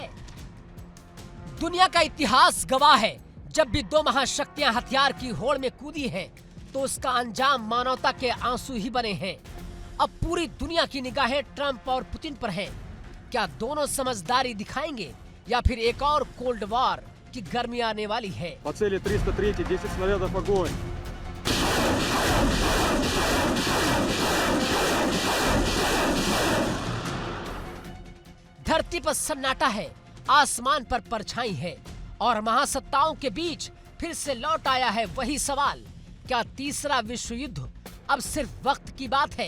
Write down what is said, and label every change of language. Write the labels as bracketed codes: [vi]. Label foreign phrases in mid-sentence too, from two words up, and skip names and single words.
[hi] दुनिया का इतिहास गवाह है, जब भी दो महाशक्तियां हथियार की होड़ में कूदी हैं, तो उसका अंजाम मानवता के आंसू ही बने हैं। अब पूरी दुनिया की निगाहें ट्रंप और पुतिन पर हैं। क्या दोनों समझदारी दिखाएंगे या फिर एक और [en] cold war [hi] की गर्मी आने वाली है। [ru] По цели 303, 10 снарядов, огонь. [hi] धरती पर सन्नाटा है, आसमान पर परछाई है और महासत्ताओं के बीच फिर से लौट आया है वही सवाल, क्या तीसरा विश्व युद्ध अब सिर्फ वक्त की बात है।